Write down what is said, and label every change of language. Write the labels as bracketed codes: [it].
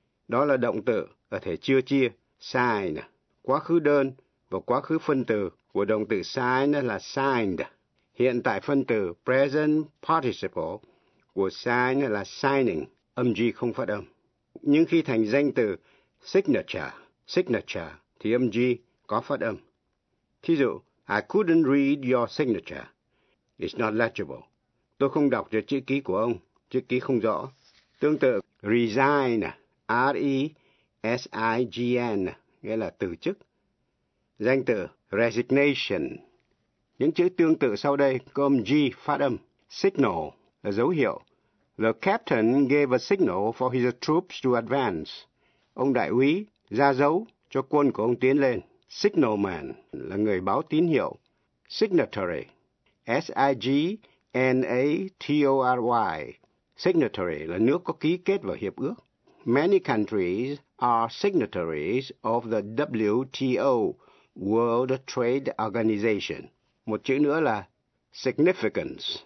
[vi] Đó là động từ ở thể chưa chia, sign, quá khứ đơn và quá khứ phân từ của động từ sign là signed. Hiện tại phân từ present participle của sign là signing, âm G không phát âm. Nhưng khi thành danh từ signature, signature thì âm G có phát âm. Thí dụ, [en] I couldn't read your signature. It's not legible. [vi] Tôi không đọc được chữ ký của ông, chữ ký không rõ. Tương tự, resign, R-E-S-I-G-N, nghĩa là từ chức. Danh từ resignation. Những chữ tương tự sau đây có âm G phát âm. Signal là dấu hiệu. [en] The captain gave a signal for his troops to advance. [vi] Ông đại úy ra dấu cho quân của ông tiến lên. Signalman là người báo tín hiệu. Signatory. [en] S-I-G-N-A-T-O-R-Y. [vi] Signatory là nước có ký kết vào hiệp ước. [en] Many countries are signatories of the WTO, World Trade Organization. [vi] Một chữ nữa là significance.